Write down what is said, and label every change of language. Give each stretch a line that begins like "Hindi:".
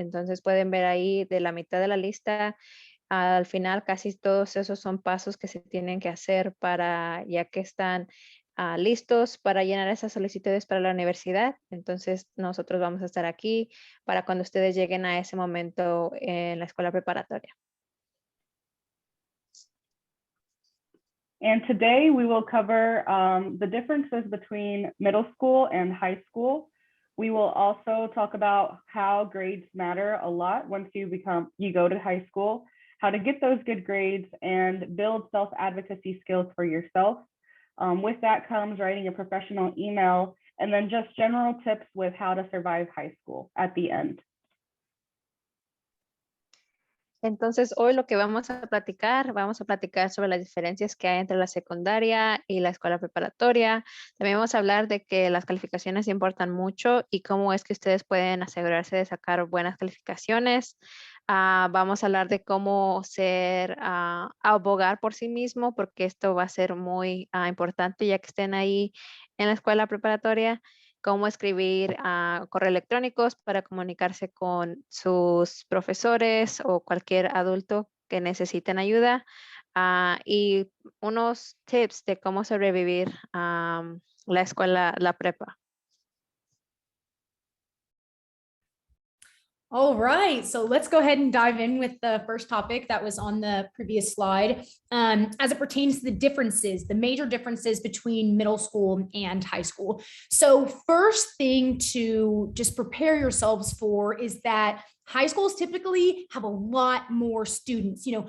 Spanish: Entonces pueden ver ahí de la mitad de la lista al final casi todos esos son pasos que se tienen que hacer para ya que están listos para llenar esas solicitudes para la universidad. Entonces nosotros vamos a estar aquí para cuando ustedes lleguen a ese momento en la escuela preparatoria.
English: And today we will cover the differences between middle school and high school. We will also talk about how grades matter a lot once you go to high school, how to get those good grades and build self-advocacy skills for yourself. With that comes writing a professional email, and then just general tips with how to survive high school at the end.
Spanish: Entonces, hoy lo que vamos a platicar sobre las diferencias que hay entre la secundaria y la escuela preparatoria. También vamos a hablar de que las calificaciones importan mucho y cómo es que ustedes pueden asegurarse de sacar buenas calificaciones. Vamos a hablar de cómo abogar por sí mismo, porque esto va a ser muy importante ya que estén ahí en la escuela preparatoria. Cómo escribir correos electrónicos para comunicarse con sus profesores o cualquier adulto que necesiten ayuda, y unos tips de cómo sobrevivir la escuela, la prepa.
English: All right, so let's go ahead and dive in with the first topic that was on the previous slide. As it pertains to the differences, the major differences between middle school and high school. So first thing to just prepare yourselves for is that high schools typically have a lot more students.